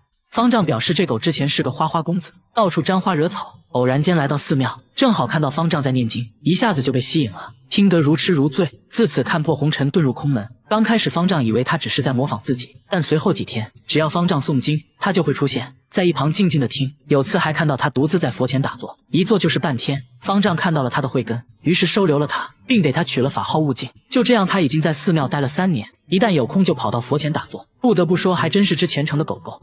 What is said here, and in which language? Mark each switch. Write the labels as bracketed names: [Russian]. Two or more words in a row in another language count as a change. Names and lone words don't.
[Chinese] 方丈表示，這狗之前是個花花公子，到處沾花惹草，偶然間來到寺廟，正好看到方丈在念經，一下子就被吸引了，聽得如痴如醉，自此看破紅塵，遁入空門。剛開始方丈以為他只是在模仿自己，但隨後幾天，只要方丈誦經，他就會出現在一旁靜靜的聽。有次還看到他獨自在佛前打坐，一坐就是半天。方丈看到了他的慧根，於是收留了他，並給他取了法號悟淨。就這樣，他已經在寺廟待了3年，一旦有空就跑到佛前打坐。不得不說，還真是只虔誠的狗狗。